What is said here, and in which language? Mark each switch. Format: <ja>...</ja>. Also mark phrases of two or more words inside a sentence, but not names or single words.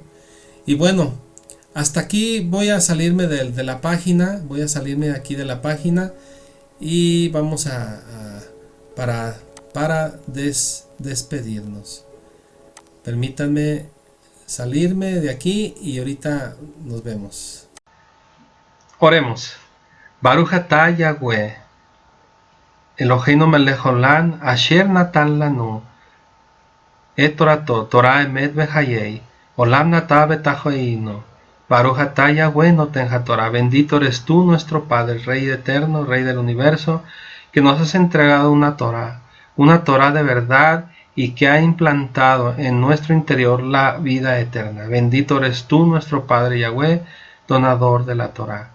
<es>Y bueno, hasta aquí voy a salirme de la página, voy a salirme aquí de la página, y vamos para despedirnos. Permítanme salirme de aquí y ahorita nos vemos. Oremos.</es> <he>ברוך אתה יהוה אלוהינו מלך עולם אשר נתן לנו את תורתו תורת אמת וחיי עולם נטע בתוכנו. ברוך אתה יהוה נותן התורה.</he> <es>Bendito eres tú, nuestro Padre, Rey eterno, Rey del universo, que nos has entregado una Torah de verdad y que ha implantado en nuestro interior la vida eterna. Bendito eres tú, nuestro Padre Yahweh, donador de la Torá.</es>